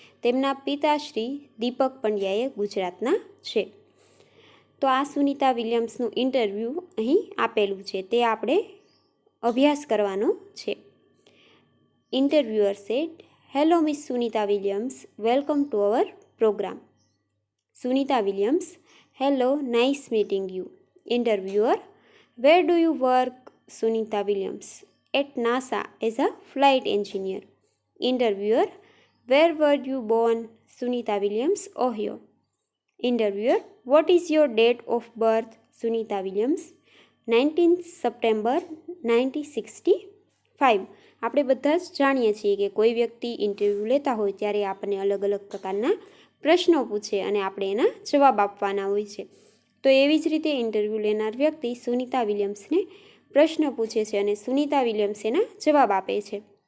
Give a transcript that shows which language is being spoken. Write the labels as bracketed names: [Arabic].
[Gujarati] તેમના પિતાશ્રી દીપક પંડ્યાએ ગુજરાતના છે. તો આ સુનિતા વિલિયમ્સનું ઇન્ટરવ્યૂ અહીં આપેલું છે, તે આપણે અભ્યાસ કરવાનો છે. [English] Interviewer said, hello miss Sunita Williams, welcome to our programme. Sunita Williams, hello, nice meeting you. Interviewer, where do you work? Sunita Williams, at NASA as a flight engineer. Interviewer, where were you born? Sunita Williams, Ohio. Interviewer, what is your date of birth? Sunita Williams, 19th September 1965. [Gujarati] આપણે બધા જ જાણીએ છીએ કે કોઈ વ્યક્તિ interview લેતા હોય ત્યારે આપણને અલગ અલગ પ્રકારના પ્રશ્નો પૂછે અને આપણે એના જવાબ આપવાના હોય છે. તો એવી જ રીતે ઇન્ટરવ્યૂ લેનાર વ્યક્તિ સુનિતા વિલિયમ્સને પ્રશ્ન પૂછે છે અને સુનિતા વિલિયમ્સ એના જવાબ આપે છે.